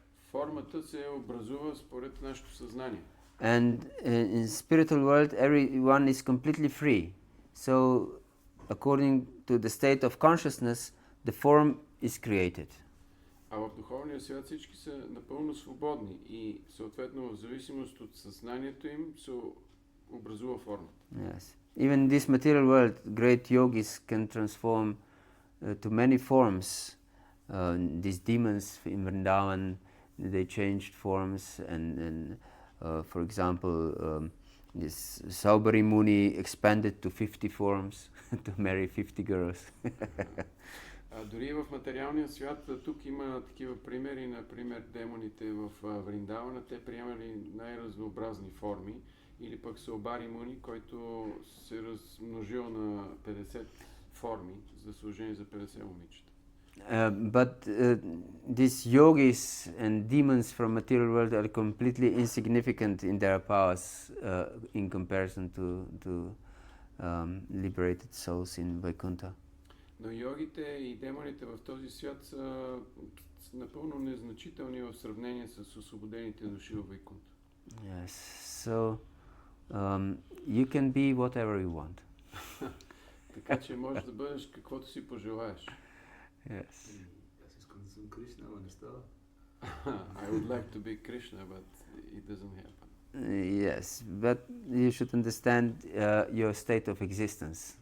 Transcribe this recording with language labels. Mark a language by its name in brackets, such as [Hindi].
[Bulgarian] Формата се образува според нашето съзнание. [English] And in spiritual world, everyone is completely free. So according to the state of consciousness, the form is created. [Bulgarian] А в духовния свят всички са напълно свободни и съответно в зависимост от съзнанието им се образува формата. [English] Yes. Even in this material world, great yogis can transform to many forms. These demons in Vrindavan, they changed forms, and for example, this Saubari Muni expanded to 50 forms to marry 50 girls. [Bulgarian] Дори в материалния свят тук има такива примери, например демоните в Вриндавана, те приемали най-разнообразни форми, или пък Saubari Muni, който се размножил на 50 форми за служение за 50 момичета. [English] But these yogis and demons from material world are completely insignificant in their powers in comparison to liberated souls in Vaikuntha. [Bulgarian] Но йогите и демоните в този свят са напълно незначителни в сравнение с освободените души във Вайкунта. [English] Yes. So you can be whatever you want. [Bulgarian] Така че можеш да бъдеш каквото си пожелаеш. [English] Yes. [Bulgarian] Аз искам да съм Кришна, ама не става. [English] I would like to be Krishna, but it doesn't happen. Yes, but you should understand your state of existence.